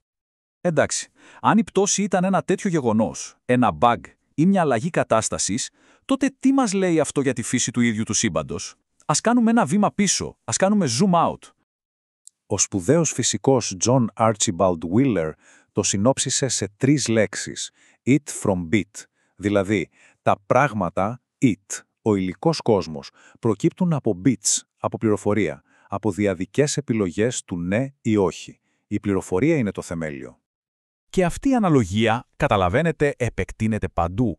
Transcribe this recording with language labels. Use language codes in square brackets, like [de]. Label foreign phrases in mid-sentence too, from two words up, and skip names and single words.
[el] Εντάξει, αν η πτώση ήταν ένα τέτοιο γεγονός, ένα bug ή μια αλλαγή κατάστασης, Τότε τι μας λέει αυτό για τη φύση του ίδιου του σύμπαντος? Ας κάνουμε ένα βήμα πίσω, ας κάνουμε [en] zoom out. [el] Ο σπουδαίος φυσικός John Archibald Wheeler το συνόψισε σε 3 λέξεις. [en] It from bit, [el] δηλαδή τα πράγματα, it, ο υλικός κόσμος, προκύπτουν από bits, από πληροφορία, από διαδικές επιλογές του ναι ή όχι. Η πληροφορία είναι το θεμέλιο. Και αυτή η αναλογία, καταλαβαίνετε, επεκτείνεται παντού.